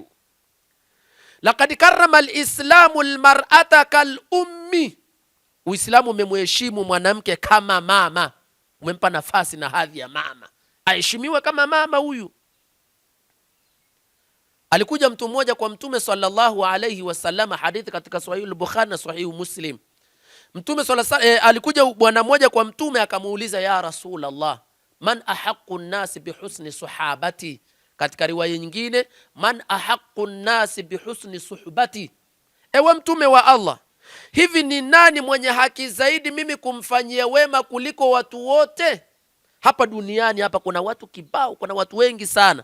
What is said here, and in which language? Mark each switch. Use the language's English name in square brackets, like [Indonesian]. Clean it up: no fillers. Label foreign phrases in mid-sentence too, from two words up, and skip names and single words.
[Arabic] لقد كرم الإسلام المرأة كالأم, [Swahili] Uislamu umemheshimu mwanamke kama mama, umempa nafasi na hadhi ya mama, aheshimiwe kama mama. Huyu alikuja mtu mmoja kwa Mtume [Arabic] صلى الله عليه وسلم, [Swahili] hadithi katika Sahih al-Bukhari na Sahih Muslim. Mtume alikuja bwana mmoja kwa Mtume akamuuliza, [Arabic] يا رسول الله من أحق الناس بحسن صحابتي, [Swahili] katika riwaya nyingine [Arabic] من أحق الناس بحسن صحبتي, [Swahili] ewe Mtume wa Allah, hivi ni nani mwenye haki zaidi mimi kumfanyia wema kuliko watu wote? Hapa duniani hapa kuna watu kibao, kuna watu wengi sana.